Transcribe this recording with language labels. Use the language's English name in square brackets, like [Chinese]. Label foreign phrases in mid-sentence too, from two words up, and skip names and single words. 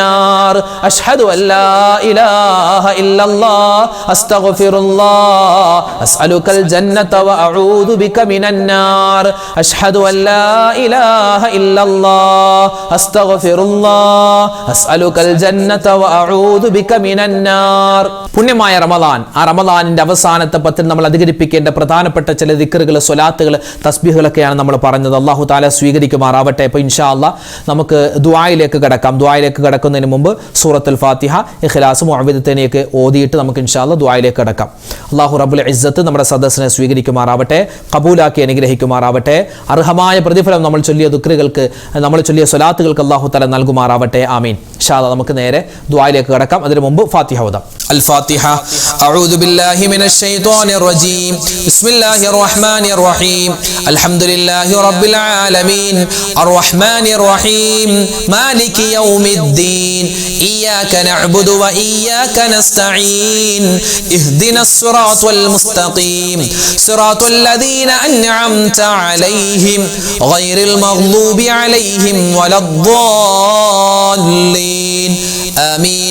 [Arabic] أشهد أن لا لا إله إلا الله أستغفر الله أسألك الجنة وأعوذ بك من النار أشهد أن لا إله إلا الله أستغفر الله أسألك الجنة وأعوذ بك من النار. [Malayalam] പുണ്യമായ റമദാൻ, ആ റമദാനിന്റെ അവസാനത്തെ പത്തിൽ നമ്മൾ അധികരിപ്പിക്കേണ്ട പ്രധാനപ്പെട്ട ചില ദിക്റുകൾ, സ്വലാത്തുകൾ, തസ്ബീഹുകളൊക്കെയാണ് നമ്മൾ പറഞ്ഞത്. [Arabic] الله تعالى [Malayalam] സ്വീകരിക്കുമാറാവട്ടെ. അപ്പോൾ [Arabic] إن شاء الله [Malayalam] നമുക്ക് ദുആയിലേക്ക് കടക്കാം. ദുആയിലേക്ക് കടക്കുന്നതിന് മുമ്പ് സൂറത്തുൽ ഫാത്തിഹ, ഇഖ്ലാസ്, മുഅവ്വിദത്തൈനിയൊക്കെ ഓതിയിട്ട് നമുക്ക് [Arabic] إن شاء الله [Malayalam] ദുആയിലേക്ക് കടക്കാം. [Arabic] الله رب العزة [Malayalam] നമ്മുടെ സദസ്സിനെ സ്വീകരിക്കുമാറാവട്ടെ, കബൂലാക്കി അനുഗ്രഹിക്കുമാറാവട്ടെ. അർഹമായ പ്രതിഫലം നമ്മൾ ചൊല്ലിയ ദിക്റുകൾക്ക്, നമ്മൾ ചൊല്ലിയ സ്വലാത്തുകൾക്ക് [Arabic] الله تعالى [Malayalam] നൽകുമാറാവട്ടെ. ആമീൻ. [Arabic] إن شاء الله [Malayalam] നമുക്ക് നേരെ ദുആയിലേക്ക് കടക്കാം. അതിനു മുമ്പ് ഫാത്തിഹ ഓതാം. [Arabic] الفاتحة. أعوذ بالله من الشيطان الرجيم. بسم الله الرحمن الرحيم. الحمد لله رب العالمين الرحمن الرحيم مالك يوم الدين إياك نعبد وإياك نستعين اهدنا الصراط المستقيم صراط الذين أنعمت عليهم غير المغضوب عليهم ولا الضالين آمين.